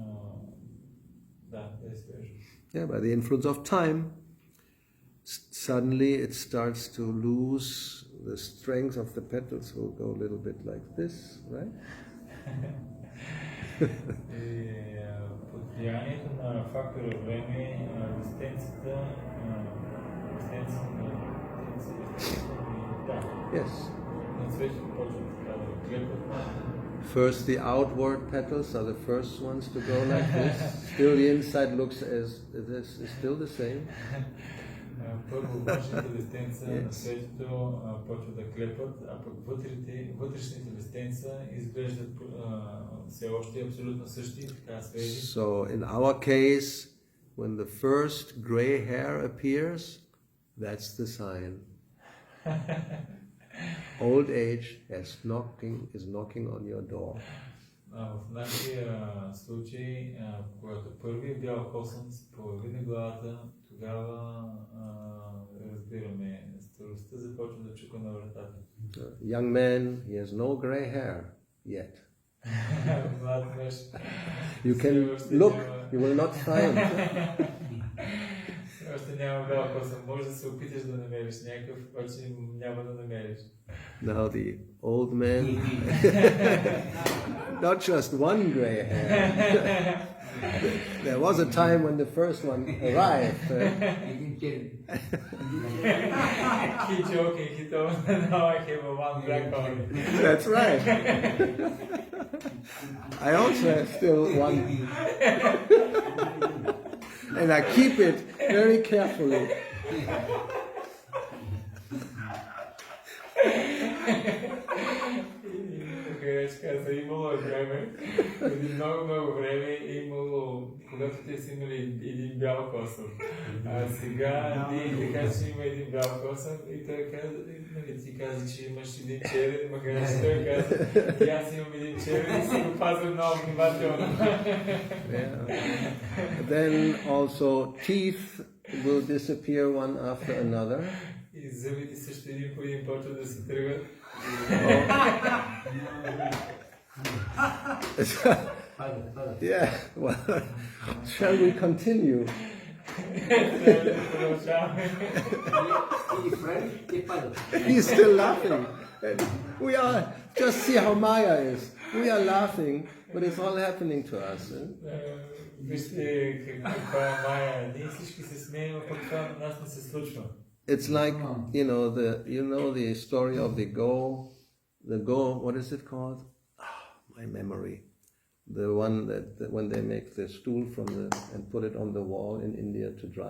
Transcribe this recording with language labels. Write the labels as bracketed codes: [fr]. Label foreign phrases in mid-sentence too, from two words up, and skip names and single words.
[bg] Да е свежо. [en] Yeah, by the influence of time, suddenly it starts to lose the strength of the petals. Will go a little bit like this, right? [bg] Под влиянието на фактора време, растенцата, [en] Yes. [bg] на цветето почва така да клепат. [en] First, the outward petals are the first ones to go like this. Still, the inside looks as this is still the same. [bg] Първо външните листенца на цветето почват да клепат, а пък вътрешните листенца изглеждат все още абсолютно същи, така свежи. [en] So, in our case, when the first gray hair appears, that's the sign. Old age is knocking on your door. [bg] В нашия случай, когато първият бял косъм се появи на главата, тогава разбираме, старостта започва да чука на вратата. [en] Young man, he has no gray hair yet. [bg] Млад мъж. [en] You can look, you will not find. [bg] Още няма бял косъм. Може да се опиташ да намериш някакъв, обаче няма да намериш. [en] Now the old man, not just one gray hair. There was a time when the first one arrived. Keep joking, he told me now I have one black only. That's right. I also have still one. And I keep it very carefully. [bg] Каза, имало време, преди много време имало, когато те са имали един бял косъм. А сега ти каза, че има един бял косъм и той каза, нали ти каза, че имаш един черен, макар че той каза, и аз имам един черен и си го пазвам много внимателно. [en] Then also teeth will disappear one after another. [bg] И зъбите също един по един почват да се тръгват. [en] Yeah, well, shall we continue? He's still laughing. And we are, just see how Maya is. We are laughing, but it's all happening to us. [bg] Вижте каква е Майя. Ние всички се смеем, а пък това на нас не се случва. [en] It's like, you know the story of the go, what is it called? My memory. The one that when they make the stool and put it on the wall in India to dry.